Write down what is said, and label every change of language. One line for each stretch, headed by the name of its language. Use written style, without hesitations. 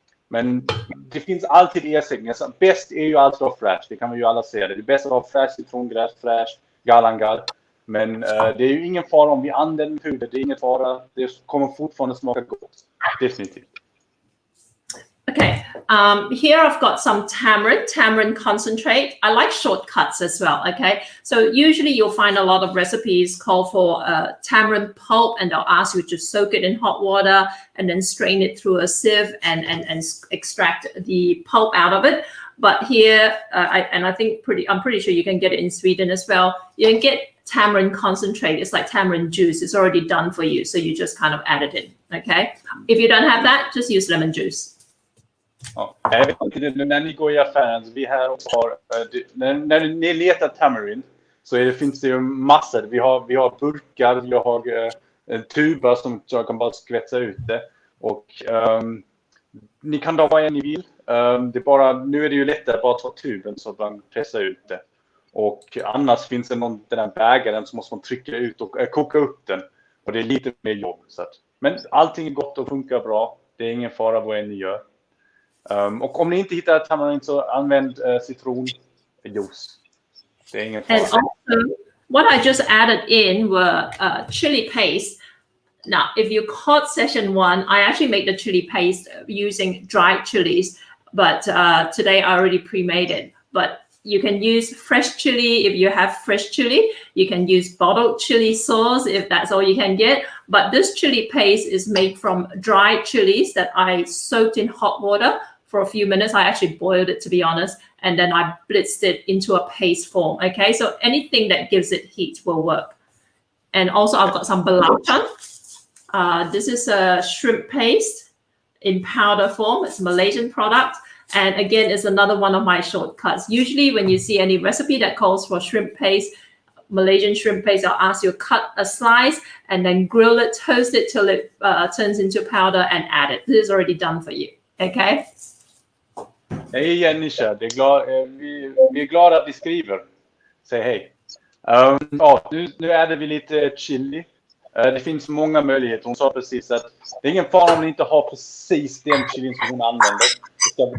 Swedish: Men det finns alltid ersättningar. Bäst är ju alltid att ha fresh, det kan vi ju alla säga. Det är bäst att ha fresh citrongräs, fresh galangal. Men det är ju ingen fara om vi använder puder, det är ingen fara. Det kommer fortfarande smaka gott. Definitivt.
English: Okay, here I've got some tamarind concentrate. I like shortcuts as well, okay? So usually you'll find a lot of recipes call for tamarind pulp and they'll ask you to soak it in hot water and then strain it through a sieve and extract the pulp out of it. But here, I'm pretty sure you can get it in Sweden as well. You can get tamarind concentrate. It's like tamarind juice. It's already done for you. So you just kind of add it in, okay? If you don't have that, just use lemon juice.
Swedish: Ja, jag vet inte, när ni går i affären, vi här också har, när ni letar tamarind så finns det ju massor. Vi har burkar, vi har tuber som jag kan bara skvätsa ut det. Och ni kan ta vad en ni vill. Nu är det ju lättare bara att ta tuben så att man pressar ut det. Och annars finns det den där bägaren som måste man trycka ut och koka upp den. Och det är lite mer jobb. Men allting är gott och funkar bra. Det är ingen fara vad en ni gör. Och om ni inte hittar tamarind så använd citronjuice. Det är ingen fara.
English: And also, what I just added in were chili paste. Now, if you caught session 1, I actually made the chili paste using dried chilies, but today I already pre-made it. But you can use fresh chili if you have fresh chili. You can use bottled chili sauce if that's all you can get. But this chili paste is made from dried chilies that I soaked in hot water for a few minutes. I actually boiled it, to be honest, and then I blitzed it into a paste form. Okay, so anything that gives it heat will work. And also I've got some belacan. This is a shrimp paste in powder form. It's a Malaysian product. And again, it's another one of my shortcuts. Usually when you see any recipe that calls for shrimp paste, Malaysian shrimp paste, I'll ask you to cut a slice and then grill it, toast it till it turns into powder and add it. This is already done for you. Okay?
Swedish: Hej Nisha, vi är glada att ni skriver. Säg hej. Nu äter vi lite chili. Det finns många möjligheter. Hon sa precis att det är ingen fara om ni inte har precis den chilin som hon använder.